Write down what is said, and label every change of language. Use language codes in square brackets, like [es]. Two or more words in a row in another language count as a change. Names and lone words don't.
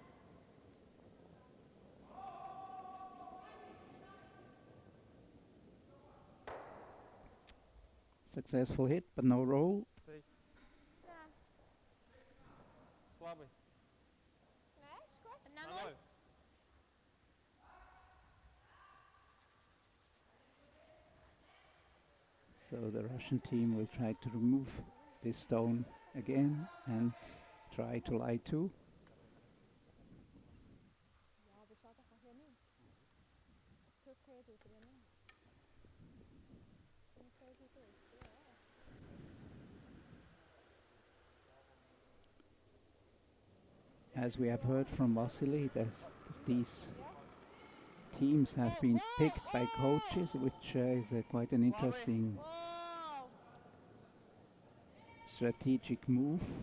[en] Successful hit, but no roll. Stay. [ru] Да. Слабый. [nl] Nee, is goed. [ru] На На ноль. ноль. [en] So the Russian team will try to remove this stone again and try to lie two. [nl] Ja, dat staat toch hier niet. Turkije doet er niet. [en] As we have heard from Vasili, these teams have been picked by coaches, which is quite an interesting strategic move.